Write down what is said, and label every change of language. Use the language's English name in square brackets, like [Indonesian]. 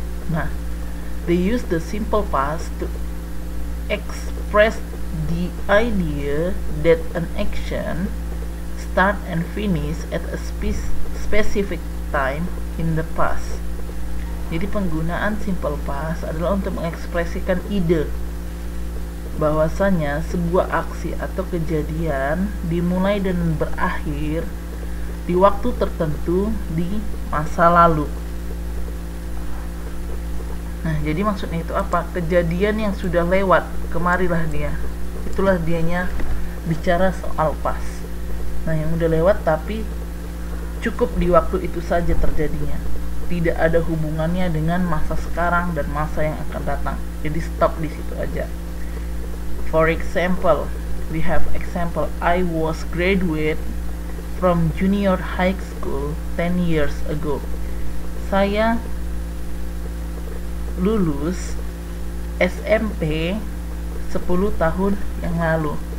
[English] Nah, they use the simple past to express the idea that an action start and finish at a specific time in the past. [Indonesian] Jadi penggunaan simple past adalah untuk mengekspresikan ide bahwasanya sebuah aksi atau kejadian dimulai dan berakhir di waktu tertentu di masa lalu. Nah, jadi maksudnya itu apa? Kejadian yang sudah lewat, kemarilah dia. Itulah dianya bicara soal past. Nah, yang udah lewat tapi cukup di waktu itu saja terjadinya. Tidak ada hubungannya dengan masa sekarang dan masa yang akan datang. Jadi stop di situ aja. [English] For example, we have example, I was graduate from junior high school 10 years ago. [Indonesian] Saya lulus SMP 10 tahun yang lalu.